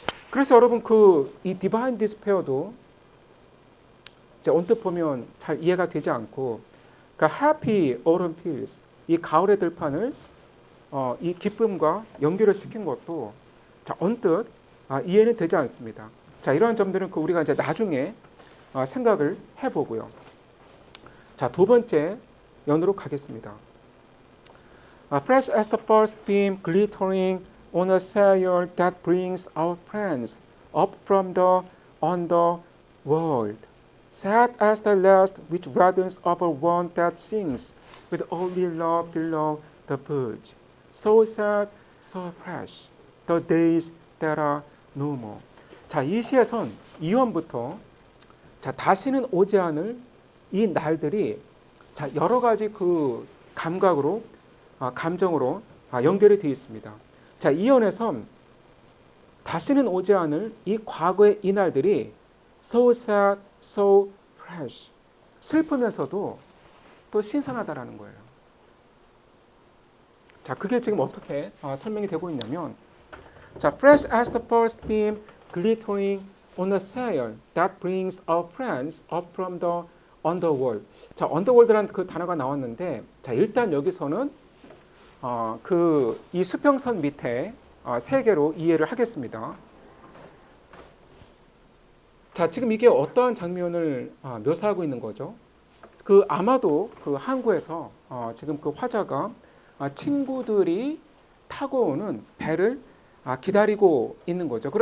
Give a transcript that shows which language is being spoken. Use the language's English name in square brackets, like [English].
[Korean] 그래서 여러분 이 [English] divine despair [Korean] 도 이제 언뜻 보면 잘 이해가 되지 않고, 그러니까 [English] happy autumn fields, [Korean] 이 가을의 들판을 이 기쁨과 연결을 시킨 것도 자, 언뜻 이해는 되지 않습니다. 자, 이러한 점들은 우리가 이제 나중에 생각을 해보고요. 자, 두 번째 연으로 가겠습니다. [English] Fresh as the first beam glittering on a sail that brings our friends up from the underworld. Sad as the last which reddens over one that sings with only love below the verge. So sad, so fresh, the days that are no more. [Korean] 자, 이 시에선 2원부터 자, 다시는 오지 않을 이 날들이 자, 여러 가지 그 감각으로 감정으로 연결이 되어 있습니다. 자, 2원에선 다시는 오지 않을 이 과거의 이 날들이 [English] so sad, so fresh. [Korean] 슬프면서도 또 신선하다라는 거예요. 자, 그게 지금 어떻게 설명이 되고 있냐면 자, [English] fresh as the first beam glittering on a sail that brings our friends up from the underworld. [Korean] 자, underworld라는 그 단어가 나왔는데 자, 일단 여기서는 그 이 수평선 밑에 세 개로 이해를 하겠습니다. 자, 지금 이게 어떠한 장면을 묘사하고 있는 거죠? 그 아마도 그 항구에서 지금 그 화자가 친구들이 타고 오는 배를 기다리고 있는 거죠.